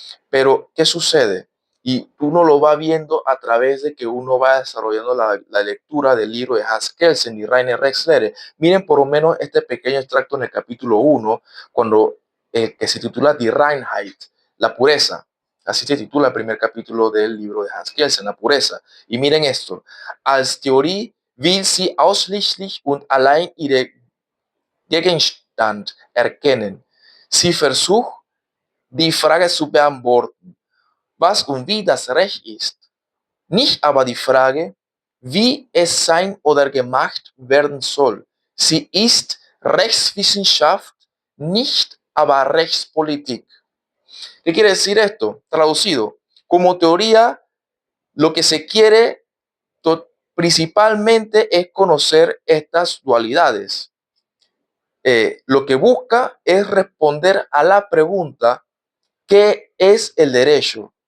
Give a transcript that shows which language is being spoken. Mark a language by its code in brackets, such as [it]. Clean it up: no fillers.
[es] Pero, ¿qué sucede? Y uno lo va viendo a través de que uno va desarrollando la lectura del libro de Hans Kelsen y Rainer Rexler. Miren por lo menos este pequeño extracto en el capítulo 1, cuando, que se titula Die Reinheit, la pureza. Así se titula el primer capítulo del libro de Hans Kelsen, la pureza. Y miren esto. [de] Als Theorie will sie ausschließlich und allein ihre Gegenstand erkennen. Sie versucht, die Frage zu beantworten, was und wie das Recht ist. Nicht aber die Frage, wie es sein oder gemacht werden soll. Sie ist Rechtswissenschaft, nicht aber Rechtspolitik. [es] ¿Qué quiere decir esto? Traducido, como teoría, lo que se quiere principalmente es conocer estas dualidades. Lo que busca es responder a la pregunta ¿qué es el derecho?